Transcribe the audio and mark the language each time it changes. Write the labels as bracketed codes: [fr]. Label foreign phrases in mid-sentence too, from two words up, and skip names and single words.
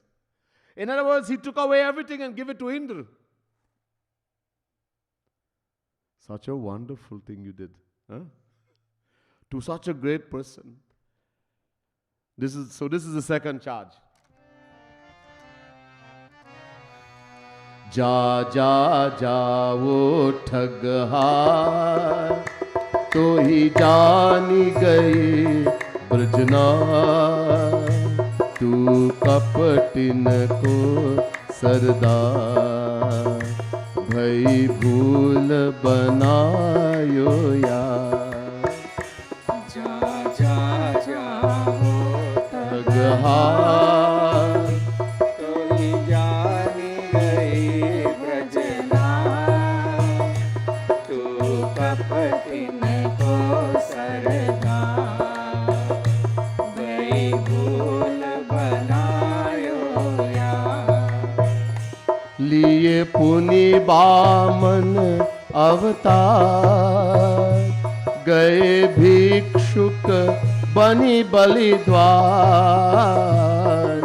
[en] In other words, he took away everything and gave it to Indra. Such a wonderful thing you did. Huh? To such a great person. This is the second charge. [bra] जा जा जा वो ठगहा तो ही जानी गई ब्रजनार, तू कपटिन को सरदार, भई भूल बनायो यार। जा जा जाओ ठगहार, तो ही जानी गई ब्रजनार, तू कपटिन को सरदार, भई भूल बनायो यार। लिए पुनि बामन अवतार, गए भिक्षुक बनी बलि द्वार।